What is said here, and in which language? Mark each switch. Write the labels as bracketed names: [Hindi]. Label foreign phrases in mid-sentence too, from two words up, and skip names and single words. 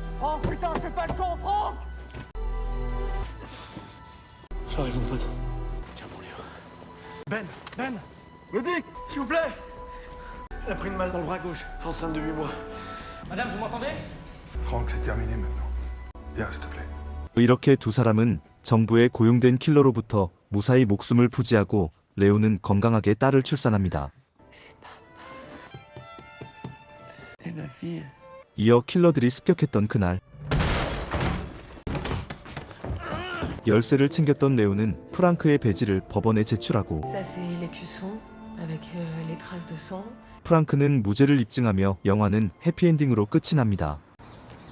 [French] J'ai raison, pote. Tiens bon, Léo. Ben! Ben! Medic! S'il vous plaît! Elle a pris une balle dans le bras gauche, enceinte de 8 mois. Madame, vous m'entendez? Franck, c'est terminé maintenant. Viens, s'il te plaît. [Korean] 이렇게 두 사람은 정부에 고용된 킬러로부터 무사히 목숨을 부지하고 레오는 건강하게 딸을 출산합니다. [French] Eh ma fille. [Korean] 이어 킬러들이 습격했던 그날 열쇠를 챙겼던 레오는 프랑크의 배지를 법원에 제출하고 [French] Ça, c'est l'écusson, avec les traces de sang. [Korean] 프랑크는 무죄를 입증하며 영화는 해피엔딩으로 끝이 납니다.